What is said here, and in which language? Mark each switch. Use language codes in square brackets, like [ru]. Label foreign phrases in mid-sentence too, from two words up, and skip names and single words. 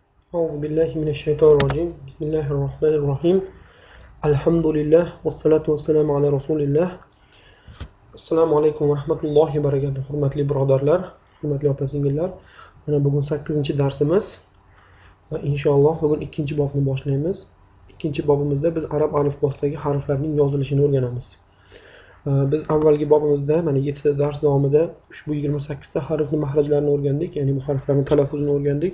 [ar] أعوذ بالله من الشيطان الرجيم بسم الله الرحمن الرحيم الحمد لله والصلاة والسلام على رسول الله السلام عليكم ورحمة الله وبركاته. [uz] Hurmatli birodarlar, hurmatli opa-singillar. Mana bugun 8-darsimiz va inshaalloh bugun ikkinchi bobni boshlaymiz. Ikkinchi bobimizda biz arab alifbosidagi harflarning yozilishini o'rganamiz. Biz avvalgi bobimizda mana 7 ta dars davomida ushbu 28 ta harfning mahrajlarini o'rgandik, ya'ni bu harflarning talaffuzini o'rgandik.